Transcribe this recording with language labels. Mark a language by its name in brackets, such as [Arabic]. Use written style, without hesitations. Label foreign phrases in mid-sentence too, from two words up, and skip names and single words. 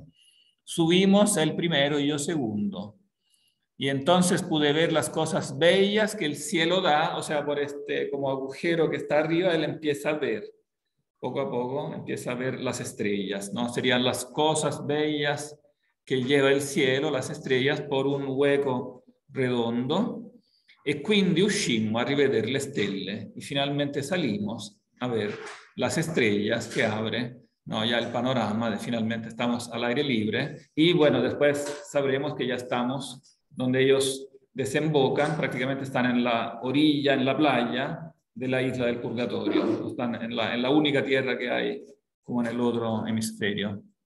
[Spanish] Subimos el primero y yo segundo. Y entonces pude ver las cosas bellas que el cielo da, o sea, por este como agujero que está arriba, él empieza a ver, poco a poco, empieza a ver las estrellas, ¿no? Serían las cosas bellas que lleva el cielo, las estrellas, por un hueco redondo. [Italian] E quindi uscimmo a rivedere le stelle [Spanish] y finalmente salimos a ver las estrellas que abre, ¿no? Ya el panorama de finalmente estamos al aire libre, y bueno, después sabremos que ya estamos donde ellos desembocan, prácticamente están en la orilla, en la playa de la isla del Purgatorio, están en la única tierra que hay como en el otro hemisferio.